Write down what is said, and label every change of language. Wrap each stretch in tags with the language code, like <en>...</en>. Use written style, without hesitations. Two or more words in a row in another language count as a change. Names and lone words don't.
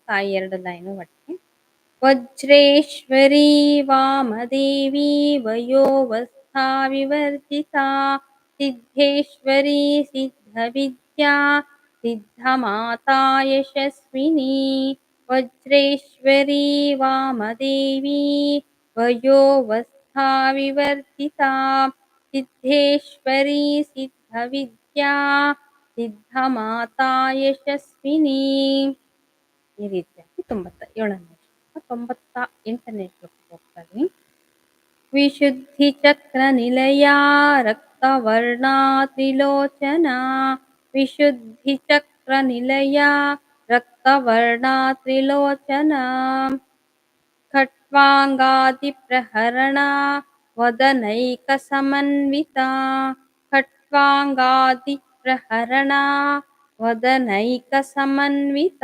<kn>2 ಲೈನು ಒಟ್ಟಿಗೆ</kn> <sa>ವಜ್ರೇಶ್ವರಿ ವಾಮದೇವಿ ವಯೋವಸ್ಥಾ ವಿವರ್ಜಿತಾ ಸಿದ್ಧೇಶ್ವರಿ ಸಿದ್ಧವಿದ್ಯಾ ಸಿದ್ಧಮಾತಾ ಯಶಸ್ವಿನಿ वज्रेश्वरी वामदेवी वयोवस्था विवर्जिता सिद्धेश्वरी सिद्धविद्या ಸಿದ್ಧಮಾತಾ ಯಶಸ್ವಿನಿ.</sa> <kn>ಈ ರೀತಿಯಾಗಿ 97ನೇ ಶ್ಲೋಕ. 98ನೇ ಶ್ಲೋಕಕ್ಕೆ ಹೋಗ್ತಾ ಇದೀನಿ.</kn> <sa>ವಿಶುದ್ಧಿ ಚಕ್ರ ನಿಲಯ ರಕ್ತವರ್ಣಾ ತ್ರಿಲೋಚನ ವಿಶುದ್ಧಿ ಚಕ್ರ ನಿಲಯ ರಕ್ತವರ್ಣಾ ತ್ರಿಲೋಚನ ಖಟ್ವಾಂಗಾದಿಪ್ರಹರಣ ವದನೈಕ ಸಮನ್ವಿತ ಖಟ್ವಾಂಗಾದಿಪ್ರಹರಣ ವದನೈಕ ಸಮನ್ವಿತ.</sa>